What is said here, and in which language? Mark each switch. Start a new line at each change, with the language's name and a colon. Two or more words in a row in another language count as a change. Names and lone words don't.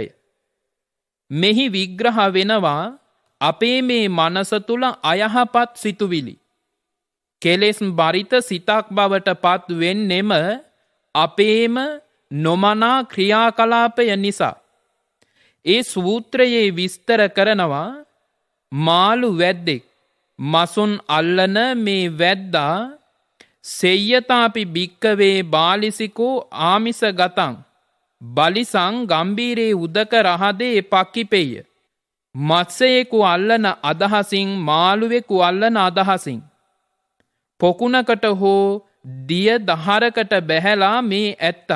Sinhala: මෙහි විග්‍රහ වෙනවා අපේ මේ මනස තුල අයහපත් සිතුවිලි කෙලෙස් බරිත සිතක් බවට පත් වෙන්නෙම අපේම නොමනා ක්‍රියාකලාපය නිසා. ඒ සූත්‍රයේ විස්තර කරනවා මාළු වැද්දෙක් මසුන් අල්ලන මේ වැද්දා
Pali: සෙය්‍යතාපි භික්කවේ බාලිසිකෝ ආමිස ගතං බලිසං ගම්බීරේ උදක රහදේ පක්කිපෙය.
Sinhala: මත්සයෙකු අල්ලන අදහසින් මාළුවෙකු අල්ලන අදහසින් පොකුණකට හෝ දිය දහරකට බැහැලා මේ ඇත්තා.